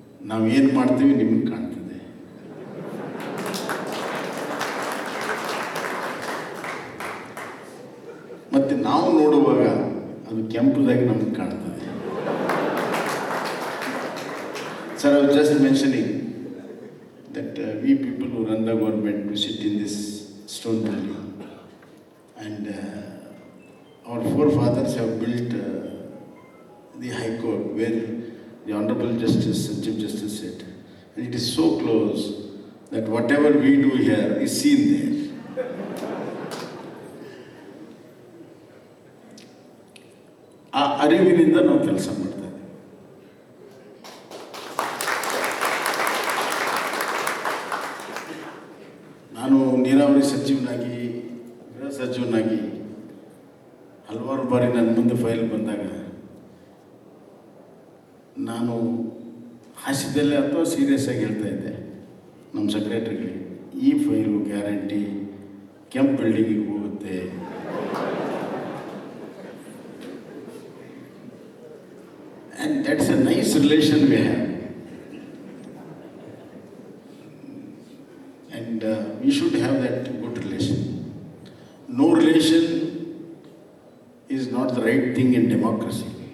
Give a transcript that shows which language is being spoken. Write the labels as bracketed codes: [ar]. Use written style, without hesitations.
[kn] ನಾವೇನು ಮಾಡ್ತೀವಿ ನಿಮಗೆ ಕಾಣ್ತದೆ. ಮತ್ತು ನಾವು ನೋಡುವಾಗ ಅದು ಕೆಂಪುದಾಗಿ ನಮಗೆ ಕಾಣ್ತದೆ. [en] Sir, I was just mentioning that we people who run the government, we sit in this stone building, and our forefathers have built the High Court where the Honorable Justice and Chief Justice said, and it is so close that whatever we do here is seen there. [kn] ಆ ಅರಿವಿನಿಂದ ನಾವು ಕೆಲಸ ಮಾಡ್ತೇವೆ. ನಾನು ನೀರಾವರಿ ಸಚಿವನಾಗಿ, ಗೃಹ ಸಚಿವನಾಗಿ ಹಲವಾರು ಬಾರಿ ನನ್ನ ಮುಂದೆ ಫೈಲ್ ಬಂದಾಗ ನಾನು ಹಾಸ್ಯದಲ್ಲೇ ಅಥವಾ ಸೀರಿಯಸ್ ಆಗಿ ಹೇಳ್ತಾ ಇದ್ದೆ ನಮ್ಮ ಸೆಕ್ರೆಟರಿಗೆ, ಈ ಫೈಲು ಗ್ಯಾರಂಟಿ ಕೆಂಪು ಬಿಲ್ಡಿಂಗಿಗೆ ಹೋಗುತ್ತೆ. [en] And that's a nice relation we have. And we should have that good relation. No relation is not the right thing in democracy.